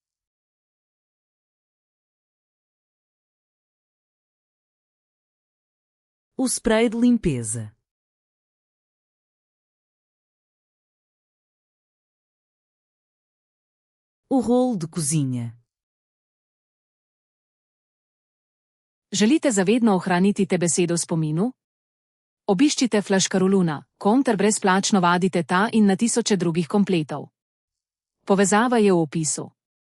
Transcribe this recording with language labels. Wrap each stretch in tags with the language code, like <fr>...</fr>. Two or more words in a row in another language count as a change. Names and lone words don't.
<pt>O spray de limpeza. O rolo de cozinha.</pt> <sl>Želite zavedno ohraniti te besedo v spominu? Obiščite Flaškaroluna, ter brezplačno vadite ta in na tisoče drugih kompletov. Povezava je v opisu.</sl>